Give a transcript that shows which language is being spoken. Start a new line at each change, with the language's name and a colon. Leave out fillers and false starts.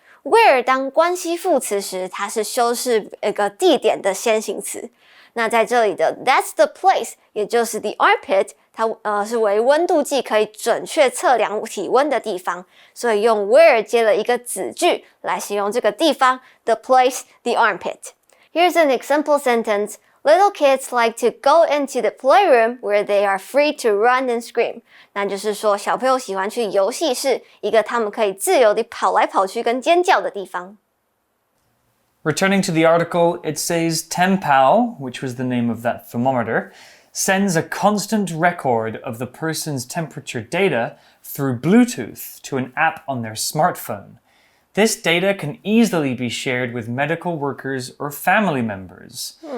Chinese: Where 当关系副词时，它是修饰一个地点的先行词。那在这里的
English: that's the place，
Chinese: 也就是 the armpit， 它是为温度计可以准确测量体温的地方，所以用 where 接了一个子句来形容这个地方
English: the place, the armpit. Here's an example sentence. Little kids like to go into the playroom where they are free to run and scream.
Chinese: 那就是说，小朋友喜欢去游戏室，一个他们可以自由地跑来跑去跟尖叫的地方。
English: Returning to the article, it says Tempao, which was the name of that thermometer, sends a constant record of the person's temperature data through Bluetooth to an app on their smartphone. This data can easily be shared with medical workers or family members.